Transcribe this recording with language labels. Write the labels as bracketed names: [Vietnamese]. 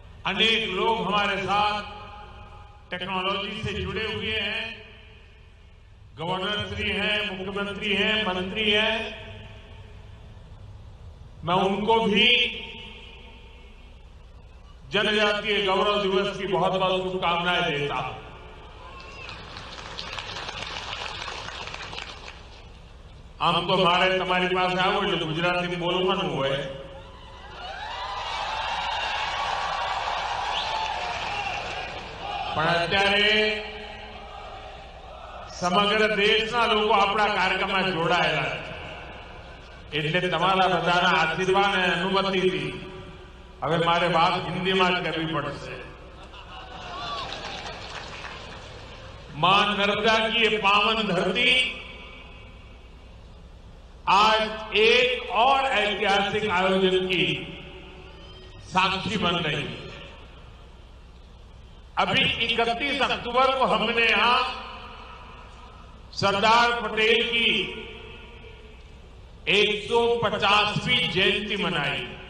[Hindi] अनेक लोग हमारे साथ टेक्नोलॉजी से जुड़े हुए हैं, गवर्नर श्री हैं, मुख्यमंत्री हैं, मंत्री हैं। मैं उनको भी जनजातीय गौरव दिवस की बहुत बहुत शुभकामनाएं देता हूं। [Gujarati] आम तो मारे तमारी पास आવો એટલે ગુજરાતી બોલવાનું હોય, પણ અત્યારે સમગ્ર દેશના લોકો આપણા કાર્યક્રમમાં જોડાયેલા છે એટલે તમારા બધાના આશીર્વાદ અને અનુમતિથી હવે મારે વાત હિન્દીમાં જ કરવી પડશે। [Hindi] मां नर्मदा की ये पावन धरती आज एक और ऐतिहासिक आयोजन की साक्षी बन रही है। अभी 31 अक्टूबर को हमने यहां सरदार पटेल की 150वीं जयंती मनाई।